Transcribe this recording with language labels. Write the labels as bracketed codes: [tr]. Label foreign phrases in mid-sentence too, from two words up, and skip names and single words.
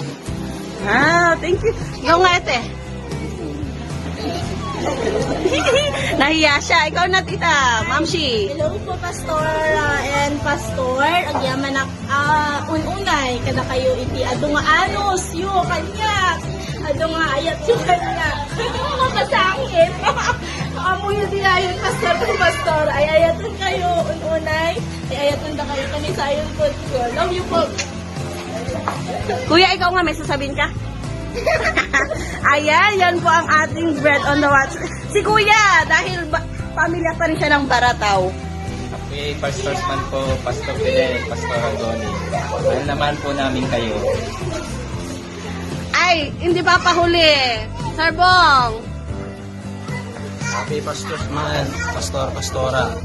[en] Ah, thank you. [tl] Ikaw nga ate. Nahiya siya. Ikaw na tita, Mamshi. [en] Hello po, Pastora and Pastor. [ilo] Agyaman na ununay kada kayo iti ado nga anos yu kanya. Ado nga ayat yu kanya. Mapasangit. Amo yu di ayon [en] Pastor and Pastor. [ilo] Ay ayatan kayo ununay. Ay ayatan da kayo kani sa ayon po. [en] Love you [ilo] po. [tl] Kuya, ikaw nga may sasabihin ka? Ayan, yan po ang ating [en] bread on the water. [tl] Si Kuya, dahil pamilya pa rin siya ng Barataw. [en] Happy Pastors Month po, Pastor Fidel, Pastor Agoni. [tl] Mahal naman po namin kayo. Ay, hindi pa pahuli. Sir Bong. [en] Happy Pastors Month, Pastor, Pastora.